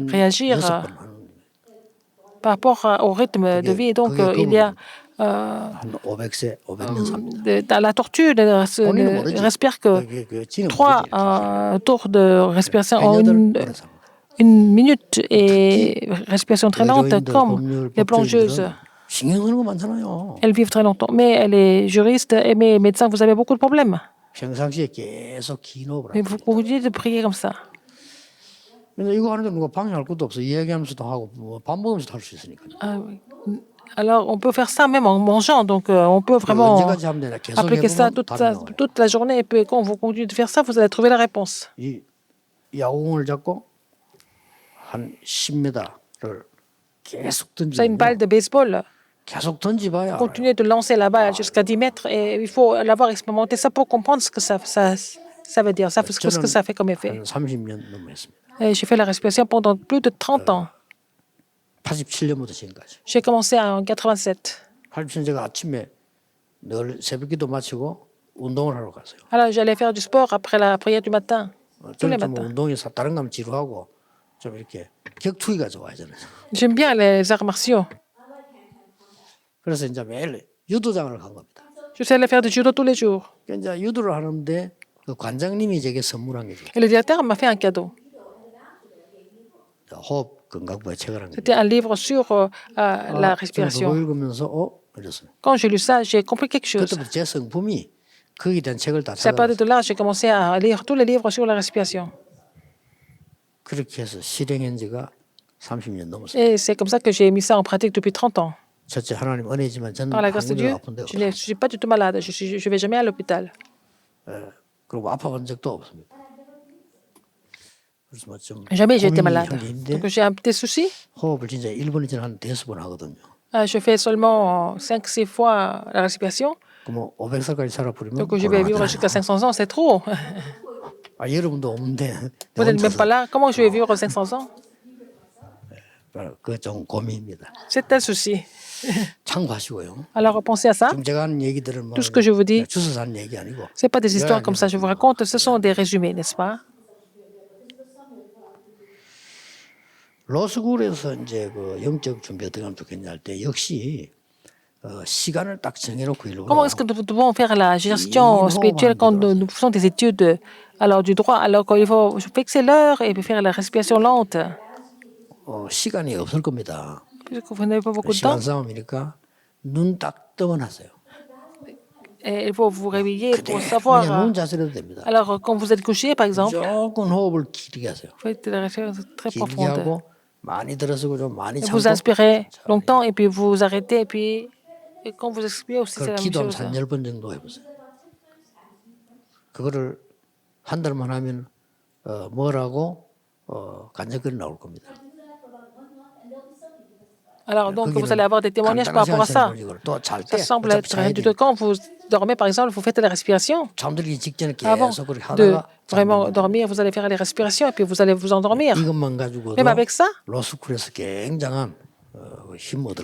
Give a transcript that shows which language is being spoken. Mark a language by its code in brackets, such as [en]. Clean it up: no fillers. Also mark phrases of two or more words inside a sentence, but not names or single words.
[fr] réagir [ko] 6번 하는 [fr] par rapport au rythme de vie. Donc, il y a [ko] 한 500세, 500년 삽니다. [fr] dans la tortue, ne respire que [ko] 지는 3 모르지. [fr] tours de respiration en [ko] 108년 삽니다. [fr] une minute et respiration très lente, comme les plongeuses. [ko] 신경 쓰는 거 많잖아요. [fr] Elles vivent très longtemps. Mais les juristes et mes médecins, vous avez beaucoup de problèmes. [ko] 평상시에 계속 긴 호흡을 [fr] Mais [ko] 합니다. [fr] vous continuez de prier comme ça. [ko] 근데 이거 하는데 누가 방해할 것도 없어. 이야기하면서도 하고 밥 먹으면서도 할 수 있으니까. [fr] Ah oui. Alors, on peut faire ça même en mangeant. Donc, on peut vraiment [ko] 언제까지 하면 되나 계속 [fr] appliquer ça [ko] 해보면 답이 나와요. [fr] toute la journée. Et puis, quand vous continuez de faire ça, vous allez trouver la réponse. [ko] 이 야구공을 잡고 한 10m를 계속 [fr] C'est une [ko] 던지면 [fr] balle de baseball. [ko] 계속 던지봐야 알아요. [fr] Continuez de lancer la balle jusqu'à 10 mètres. Et il faut l'avoir expérimenté ça pour comprendre ce que ça veut dire, ce que ça fait comme effet. [ko] 한 30년 넘었습니다. [fr] Et j'ai fait la respiration pendant plus de 30 ans. [ko] 87년부터 지금까지. [fr] J'ai commencé en 87. [ko] 87년 제가 아침에 늘 새벽기도 마치고 운동을 하러 갔어요. [fr] Alors, j'allais faire du sport après la prière du matin. Tous les [ko] 저는 좀 [fr] matins. [ko] 운동에서 다른 거 하면 지루하고 좀 이렇게 격투기가 좋아요 저는. [fr] J'aime bien les arts martiaux. [ko] 그래서 이제 매일 유도장을 간 겁니다. [fr] Je suis allé faire du judo tous les jours. [ko] 그러니까 이제 유도를 하는데 그 관장님이 제게 선물한 게 있어요. [fr] Et le directeur m'a fait un cadeau. [ko] 호흡 건강부의 책을 한 거예요. [fr] C'était un livre sur la [ko] 저는 그거 [fr] respiration. [ko] 읽으면서 이랬어요. [fr] Quand j'ai lu ça, j'ai compris quelque chose. [ko] 그때부터 제 성품이 거기에 대한 책을 다 [fr] C'est à partir [ko] 찾아봤어요. [fr] de là, j'ai commencé à lire tous les livres sur la respiration. [ko] 그렇게 해서 실행한 지가 30년 넘었어요. [fr] Et c'est comme ça que j'ai mis ça en pratique depuis 30 ans. [ko] 첫째 하나님 은혜지만 저는 [fr] Par la grâce de [ko] 한 번도 [fr] Dieu, [ko] 아픈 데가 [fr] je ne [ko] 없어요. [fr] suis pas du tout malade. Je vais jamais à l'hôpital. [ko] 그리고 아파본 적도 없습니다. 그래서 뭐좀 [fr] Jamais j'ai été [ko] 고민이 [fr] malade. [ko] 생기는데 [fr] Donc j'ai un petit souci. [ko] 호흡을 진짜 1분 이전 한 5번 하거든요. [fr] Je fais seulement 5-6 fois la respiration. [ko] 그럼 500살까지 살아버리면 [fr] Donc je vais vivre jusqu'à 500 ans, c'est trop. [ko] 아, 여러분도 없는데 [fr] Vous n'êtes même pas là. Comment je vais vivre 500 ans? [ko] 그거 좀 고민입니다. [fr] C'est un souci. [ko] 참고하시고요. [fr] Alors pensez à ça. [ko] 지금 제가 하는 얘기들은 뭐 [fr] Tout ce que je vous dis, [ko] 주워서 하는 얘기 아니고 [fr] ce n'est pas des histoires comme ça, je vous raconte, ce sont des résumés, n'est-ce pas? [ko] 로스쿨에서 이제 그 영적 준비 어떻게 하면 좋겠냐 할 때 역시 시간을 딱 정해놓고 일로 [fr] Comment est-ce que nous devons faire la gestion spirituelle quand nous faisons des études alors, du droit? Alors qu'il faut fixer l'heure et puis faire la respiration lente. [ko] 시간이 없을 겁니다. [fr] Puisque vous n'avez pas beaucoup de temps, [ko] 시간 싸움이니까 눈 딱 뜨면 하세요. [fr] et il faut vous réveiller pour [ko] 그냥 [fr] savoir. [ko] 누운 자세로 됩니다. [fr] Alors, quand vous êtes couché, par exemple, [ko] 조금 호흡을 길게 하세요. [fr] vous faites des respirations très [ko] 길게 [fr] profondes. [ko] 하고 많이 들어서고 좀 많이 참고 [fr] Vous inspirez longtemps et puis vous arrêtez et puis et quand vous expirez aussi, c'est [ko] 그걸 [fr] la même [ko] 기도하면 [fr] chose. [ko] 한 10번 정도 해보세요. 그거를 한 달만 하면 뭐라고 간접거리 나올 겁니다. [fr] Alors, donc, vous allez avoir des témoignages par rapport à ça. [ko] 또잘때 [fr] Ça semble être rien du tout. Quand vous dormez, par exemple, vous faites la respiration. [ko] 잠들기 직전에 [fr] Avant [ko] 계속 그렇게 [fr] de [ko] 하다가 [fr] vraiment dormir, vous allez faire les respirations et puis vous allez vous endormir. [ko] 이것만 가지고도 [fr] Même avec ça, [ko] 로스쿨에서 굉장한 힘 얻을